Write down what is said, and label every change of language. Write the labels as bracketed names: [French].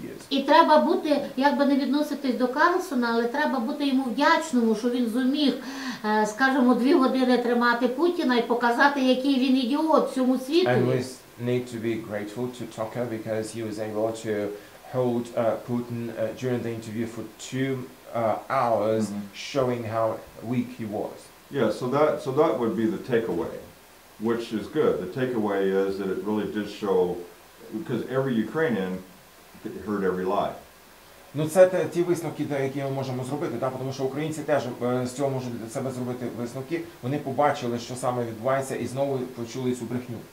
[Ukrainian] І треба бути, як би не відноситись до Карлсона, але треба бути йому вдячному, що він зуміг, скажімо, 2 години тримати Путіна і показати, який він ідіот всьому світу. [English] And we need to be grateful to Tucker because he was able to hold Putin during the interview for hours showing how weak he was. Yeah, so that would be the takeaway, which is good. The takeaway is that it really did show, because every Ukrainian heard every lie. [Ukrainian] Ну це ті висновки, які ми можемо зробити, тому що українці теж з цього можуть для себе зробити висновки. Вони побачили, що саме відбувається, і знову почули цю брехню.